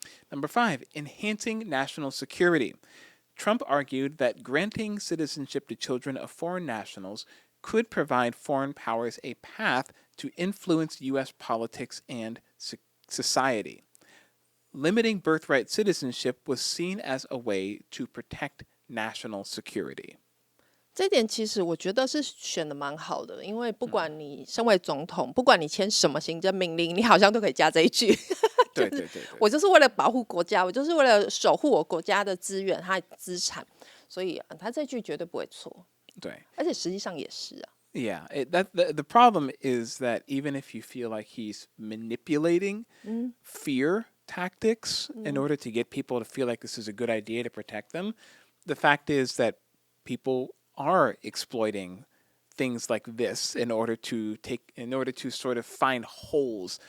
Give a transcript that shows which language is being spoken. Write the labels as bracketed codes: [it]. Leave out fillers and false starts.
[en] Number 5, enhancing national security. Trump argued that granting citizenship to children of foreign nationals could provide foreign powers a path to influence U.S. politics and society. Limiting birthright citizenship was seen as a way to protect national security. [zh] 这点其实我觉得是选的蛮好的，因为不管你身为总统，不管你签什么行政命令，你好像都可以加这一句。对，我就是为了保护国家，我就是为了守护我国家的资源、它的资产，所以他这句绝对不会错。对，而且实际上也是啊。 [en] Yeah, the problem is that even if you feel like he's manipulating fear tactics in order to get people to feel like this is a good idea to protect them, the fact is that people are exploiting things like this in order to sort of find holes.